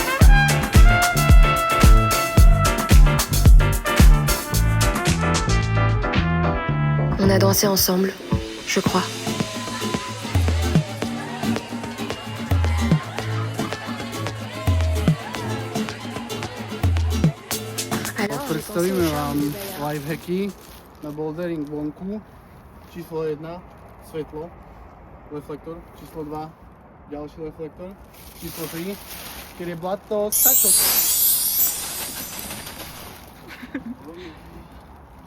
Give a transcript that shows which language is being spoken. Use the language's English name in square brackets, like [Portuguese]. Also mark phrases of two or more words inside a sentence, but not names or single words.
[French] On a dansé ensemble, je crois. Alors, j'ai pensé [Slovak] Predstavíme [French] au charme [Slovak] vám [French] du bel air. [Slovak] lifehacky na bouldering vonku. Číslo 1, svetlo, reflektor. Číslo 2, ďalší reflektor. Číslo 3, keď je blato, stačok.